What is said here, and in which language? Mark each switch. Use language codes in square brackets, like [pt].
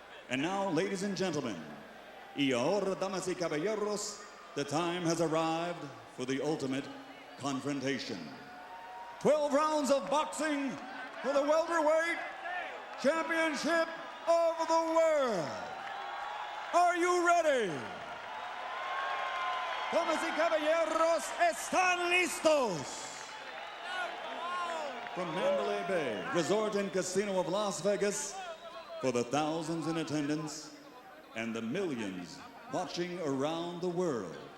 [en] And now, ladies and gentlemen, [es] y ahora, damas y caballeros, [en] the time has arrived for the ultimate confrontation. 12 rounds of boxing for the welterweight championship of the world. Are you ready? [es] Damas y caballeros, ¿están listos? [en] From Mandalay Bay, Resort and Casino of Las Vegas, for the thousands in attendance and the millions watching around the world.